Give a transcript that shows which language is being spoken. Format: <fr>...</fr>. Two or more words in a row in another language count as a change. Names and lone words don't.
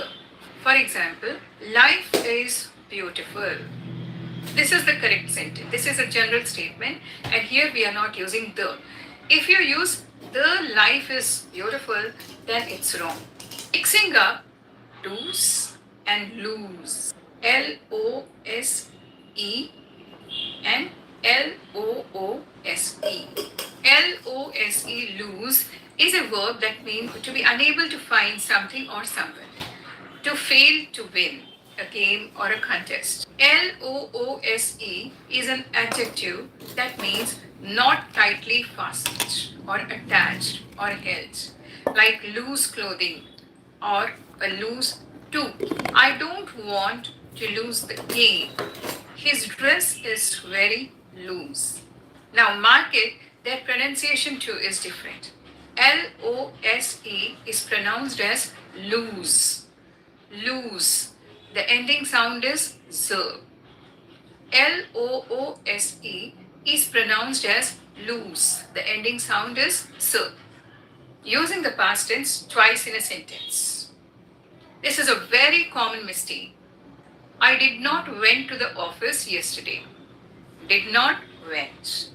<en>For example, life is beautiful. This is the correct sentence. This is a general statement, and here we are not using the. If you use the life is beautiful, then it's wrong. Mixing up do's and lose. L-O-S-E and L-O-O-S-E. L-O-S-E, lose, is a verb that means to be unable to find something or someone. To fail to win a game or a contest. L-O-O-S-E is an adjective that means not tightly fastened or attached or held, like loose clothing or a loose tooth. I don't want to lose the game. His dress is very loose. Now mark it, their pronunciation too is different. L-O-S-E is pronounced as loose. Loose. The ending sound is z. L-O-O-S-E is pronounced as loose. The ending sound is s. using the past tense twice in a sentence. This is a very common mistake. I did not went to the office yesterday. Did not went.</en>